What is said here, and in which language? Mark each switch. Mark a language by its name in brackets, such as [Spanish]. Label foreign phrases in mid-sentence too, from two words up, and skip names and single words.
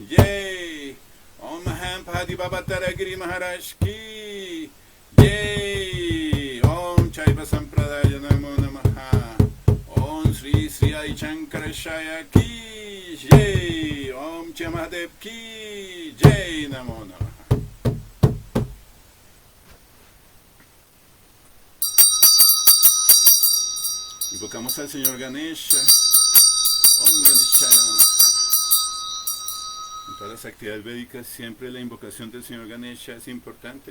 [Hindi] जय, ॐ महाम पडी बाबा तारागिरी महाराज की Jai, [Sanskrit] ॐ शैव सम्प्रदाय नमो नमः, [Hindi] ॐ श्री श्री आदि शंकराचार्य की जय, ॐ चामदेव की जय, [Sanskrit] नमो नमः. [Spanish] Invocamos al Señor Ganesha. [Sanskrit] ॐ गणेशाय नमः. [Spanish] En todas las actividades védicas siempre la invocación del Señor Ganesha es importante.